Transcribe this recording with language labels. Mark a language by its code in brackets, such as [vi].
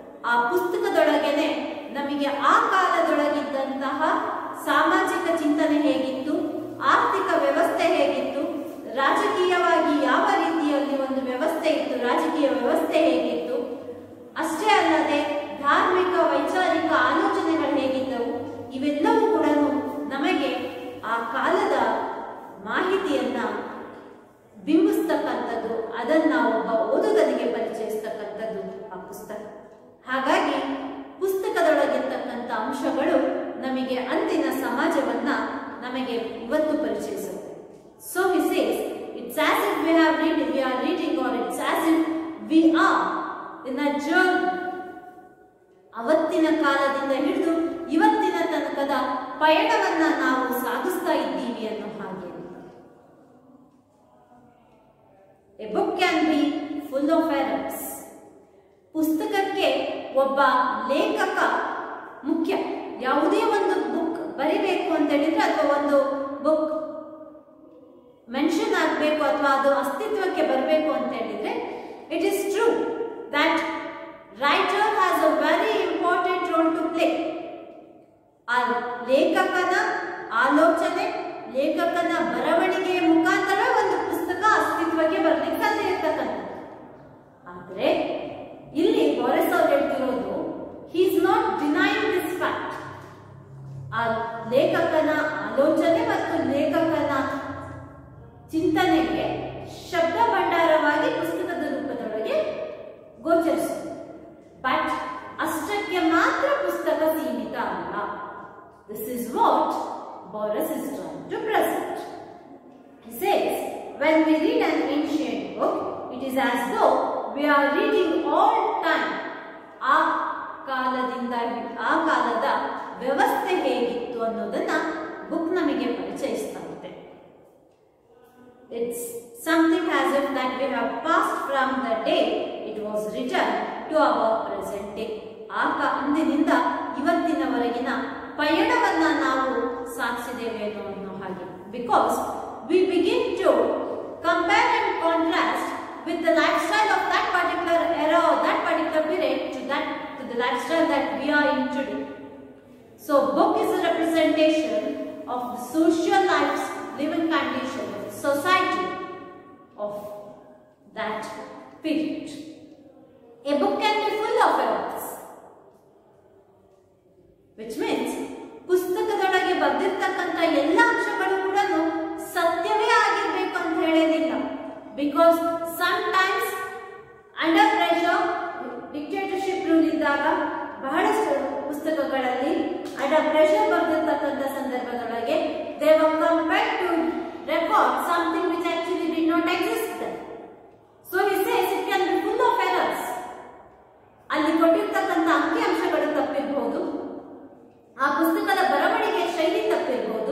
[kn] ಆ ಪುಸ್ತಕದೊಳಗೇನೆ ನಮಗೆ ಆ ಕಾಲದೊಳಗಿದ್ದಂತಹ ಸಾಮಾಜಿಕ ಚಿಂತನೆ ಹೇಗಿತ್ತು, ಆರ್ಥಿಕ ವ್ಯವಸ್ಥೆ ಹೇಗಿತ್ತು, ರಾಜಕೀಯವಾಗಿ ಯಾವ ರೀತಿಯಲ್ಲಿ ಒಂದು ವ್ಯವಸ್ಥೆ ಇತ್ತು, ರಾಜಕೀಯ ವ್ಯವಸ್ಥೆ ಹೇಗಿತ್ತು, ಅಷ್ಟೇ ಅಲ್ಲದೆ ಧಾರ್ಮಿಕ ವೈಚಾರಿಕ ಆಲೋಚನೆಗಳು ಹೇಗಿದ್ದವು, ಇವೆಲ್ಲವೂ ಕೂಡ ನಮಗೆ ಆ ಕಾಲದ ಮಾಹಿತಿಯನ್ನ ಬಿಂಬಿಸ್ತಕ್ಕಂಥದ್ದು, ಅದನ್ನ ಒಬ್ಬ ಓದುಗನಿಗೆ ಪರಿಚಯಿಸ್ತಕ್ಕಂಥದ್ದು ಆ ಪುಸ್ತಕ. ಹಾಗಾಗಿ ಪುಸ್ತಕದೊಳಗಿರ್ತಕ್ಕಂಥ ಅಂಶಗಳು ನಮಗೆ ಅಂದಿನ ಸಮಾಜವನ್ನ ನಮಗೆ ಇವತ್ತು ಪರಿಚಯಿಸುತ್ತೆ. [en] So he says, it's as if we are reading, or it's as if we are in a journey. [kn] ಅವತ್ತಿನ ಕಾಲದಿಂದ ಹಿಡಿದು ಇವತ್ತಿನ ತನಕದ ಪಯಣವನ್ನ ನಾವು ಸಾಗಿಸ್ತಾ ಇದ್ದೀವಿ ಅನ್ನೋ ಹಾಗೆ. [en] A book can be full of errors. [kn] ಪುಸ್ತಕಕ್ಕೆ ಒಬ್ಬ ಲೇಖಕ ಮುಖ್ಯ. ಯಾವುದೇ ಒಂದು ಬುಕ್ ಬರಿಬೇಕು ಅಂತ ಹೇಳಿದ್ರೆ ಅಥವಾ ಒಂದು ಬುಕ್ ಮೆನ್ಷನ್ ಆಗಬೇಕು ಅಥವಾ ಅದು ಅಸ್ತಿತ್ವಕ್ಕೆ ಬರಬೇಕು ಅಂತ ಹೇಳಿದ್ರೆ, [en] It is true that writer has a very important role to play. [kn] ಆ ಲೇಖಕನ ಆಲೋಚನೆ, ಲೇಖಕನ ಬರವಣಿಗೆಯ ಮುಖಾಂತರ ಒಂದು ಪುಸ್ತಕ ಅಸ್ತಿತ್ವಕ್ಕೆ ಬರಲಿಕ್ಕೆ ಸಾಧ್ಯ ಇರ್ತಕ್ಕಂಥದ್ದು. ಆದರೆ ಇಲ್ಲಿ ಬಾರಿಸ್ ಅವರು ಹೇಳ್ತಿರೋದು, [en] He is not denying this fact. [kn] ಆ ಲೇಖಕನ ಆಲೋಚನೆ ಮತ್ತು ಲೇಖಕನ ಚಿಂತನೆಗೆ ಶಬ್ದ ಭಂಡಾರವಾಗಿ ಪುಸ್ತಕದ ರೂಪದೊಳಗೆ ಗೋಚರಿಸುತ್ತೆ. ಬಟ್ ಅಷ್ಟಕ್ಕೆ ಮಾತ್ರ ಪುಸ್ತಕ ಸೀಮಿತ ಅಲ್ಲ. [en] This is what ಬಾರಿಸ್ is trying to present. He says, when we read an ancient book, it is as though we are reading all time. [kn] ಆ ಕಾಲದ ವ್ಯವಸ್ಥೆ ಹೇಗಿತ್ತು ಅನ್ನೋದನ್ನ ಬುಕ್ ನಮಗೆ ಪರಿಚಯಿಸ್ತಾ ಇದೆ. [en] It's something as if that we have passed from the day it was written to our present day. [kn] ಅಂದಿನಿಂದ ಇವತ್ತಿನವರೆಗಿನ ಪಯಣವನ್ನ ನಾವು ಸಾಗಿಸಿದ್ದೇವೆ ಅನ್ನೋ ಹಾಗೆ. [en] Because we begin to compare and contrast with the lifestyle of that particular era or that particular period to the lifestyle that we are in today. So book is a representation of the social lives, living condition of society of that period. A book can be full of errors, which means [kn] ಪುಸ್ತಕದೊಳಗೆ ಬರೆದಿರ್ತಕ್ಕಂಥ ಎಲ್ಲ ಅಂಶಗಳು ಕೂಡ ಸತ್ಯವೇ ಆಗಿರ್ಬೇಕು ಅಂತ ಹೇಳೋದಿಲ್ಲ. [en] because sometimes under pressure, dictatorship rule [kn] ಇದ್ದಾಗ ಬಹಳಷ್ಟು ಪುಸ್ತಕಗಳಲ್ಲಿ ಅಂಡರ್ ಪ್ರೆಷರ್ ಬರೆದಿರ್ತಕ್ಕಂಥ ಸಂದರ್ಭದೊಳಗೆ [en] they were compelled to record something which actually did not exist then. So he says it can be full of errors. [kn] ಅಲ್ಲಿ ಕೊಟ್ಟಿರ್ತಕ್ಕಂಥ ಅಂಕಿಅಂಶಗಳು ತಪ್ಪಿರಬಹುದು, ಆ ಪುಸ್ತಕದ ಬರವಣಿಗೆ ಶೈಲಿ ತಪ್ಪಿರಬಹುದು,